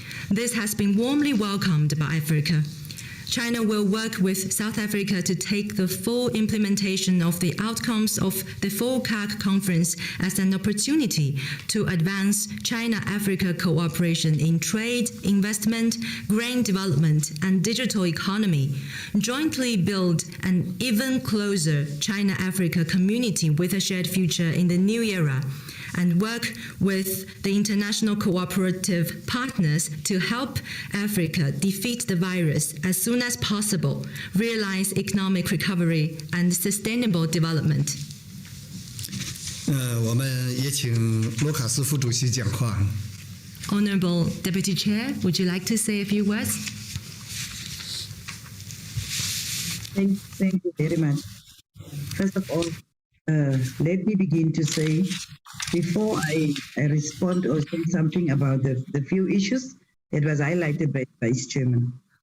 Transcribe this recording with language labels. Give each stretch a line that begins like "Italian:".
English: This has been warmly welcomed by Africa. China will work with South Africa to take the full implementation of the outcomes of the FOCAC conference as an opportunity to advance China-Africa cooperation in trade, investment, grain development, and digital economy, jointly build an even closer China-Africa community with a shared future in the new era, and work with the international cooperative partners to help Africa defeat the virus as soon as possible, realize economic recovery and sustainable development.
Chinese: 我们也请罗卡斯副主席讲话。
English: Honorable Deputy Chair, would you like to say a few words? Thank you very much. First of all, let me begin to say, before I respond or say something about the few issues that was highlighted by Vice Chairman.